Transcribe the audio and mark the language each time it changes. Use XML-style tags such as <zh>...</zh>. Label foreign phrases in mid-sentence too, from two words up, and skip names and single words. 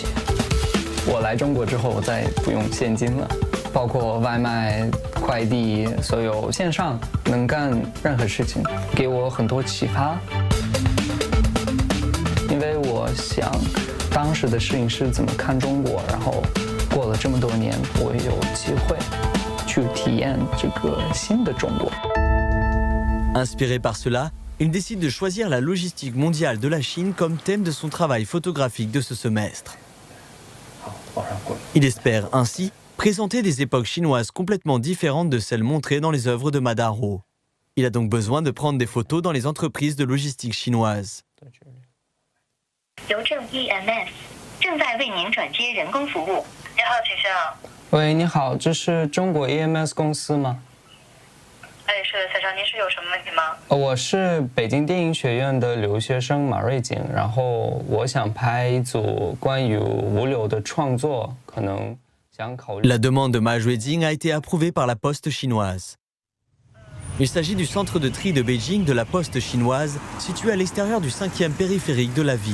<zh>我来中国之后，我再也不用现金了，包括外卖、快递，所有线上能干任何事情，给我很多启发。因为我想，当时的摄影师怎么看中国，然后。过了这么多年，我有机会去体验这个新的中国。</zh> <fr>Inspiré par cela, il décide de choisir la logistique mondiale de la Chine comme thème de son travail photographique de ce semestre. Il espère ainsi présenter des époques chinoises complètement différentes de celles montrées dans les œuvres de Madaro. Il a donc besoin de prendre des photos dans les entreprises de logistique chinoises.</fr> <zh>邮政 EMS 正在为您转接人工服务。 你好，请上。喂，你好，这是中国 EMS 公司吗？哎，是的，蔡少，您是有什么问题吗？我是北京电影学院的留学生马瑞景，然后我想拍一组关于物流的创作，可能想考虑。</zh> <fr>La demande de Ma Juezing a été approuvée par la poste chinoise. Il s'agit du centre de tri de Beijing de la poste chinoise, situé à l'extérieur du 5e périphérique de la ville.</fr>